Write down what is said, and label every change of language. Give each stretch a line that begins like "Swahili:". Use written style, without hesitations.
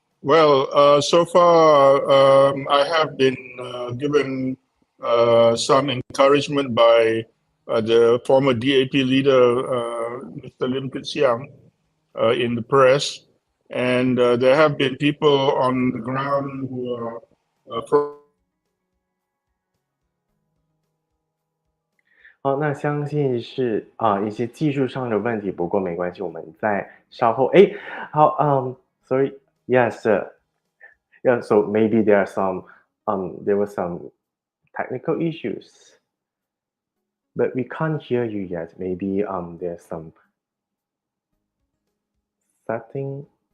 English: Well, so far I have been given some encouragement by the former DAP leader, Mr. Lim Kit Siang, in the press, and there have been people on the ground who are pro-.
Chinese: 好，那相信是一些技术上的问题，不过没关系，我们再稍后。
English: 好，sorry, yes, yeah. So maybe there were some technical issues, but we can't hear you yet. Maybe there's some setting.